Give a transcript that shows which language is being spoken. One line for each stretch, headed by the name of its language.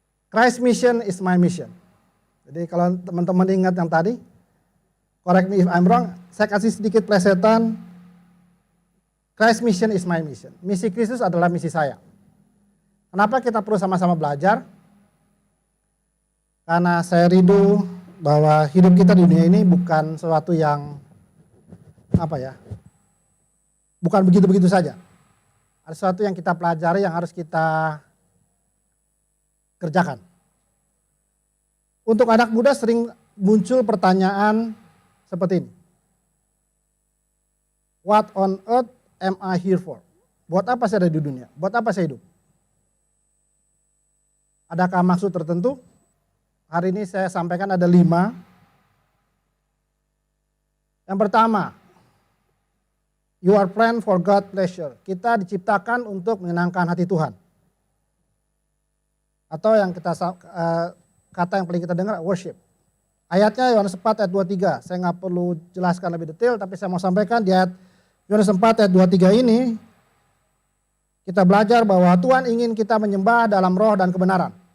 English: Christ mission is my mission.
Indonesian: Jadi kalau teman-teman ingat yang tadi,
English: correct me if I'm wrong,
Indonesian: saya kasih sedikit plesetan.
English: Christ mission is my mission.
Indonesian: Misi Kristus adalah misi saya. Kenapa kita perlu sama-sama belajar? Karena saya rindu bahwa hidup kita di dunia ini bukan sesuatu yang apa ya? Bukan begitu-begitu saja. Ada sesuatu yang kita pelajari yang harus kita kerjakan. Untuk anak muda sering muncul pertanyaan seperti ini.
English: What on earth am I here for?
Indonesian: Buat apa saya ada di dunia? Buat apa saya hidup? Adakah maksud tertentu? Hari ini saya sampaikan ada 5. Yang pertama,
English: you are planned for God pleasure.
Indonesian: Kita diciptakan untuk menyenangkan hati Tuhan. Atau yang kita kata yang paling kita dengar, worship. Ayatnya Yohanes 4 ayat 23. Saya nggak perlu jelaskan lebih detail, tapi saya mau sampaikan di ayat Yohanes 4 ayat 23 ini, kita belajar bahwa Tuhan ingin kita menyembah dalam roh dan kebenaran.